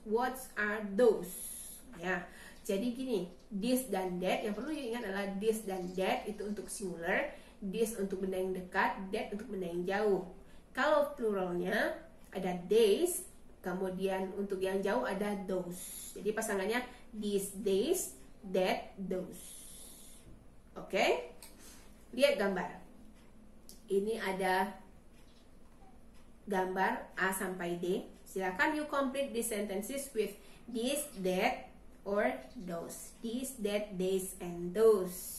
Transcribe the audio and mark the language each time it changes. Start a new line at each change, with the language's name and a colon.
English: What are those?
Indonesian: Ya. Jadi gini,
English: this dan that.
Indonesian: Yang perlu diingat adalah this dan that itu untuk singular, this untuk benda yang dekat, that untuk benda yang jauh. Kalau pluralnya ada these, kemudian untuk yang jauh ada those. Jadi pasangannya these, days, that, those. Oke? Lihat gambar. Ini ada gambar A sampai D. Silakan
English: you complete these sentences with this, that, or those. This, that, these, and those.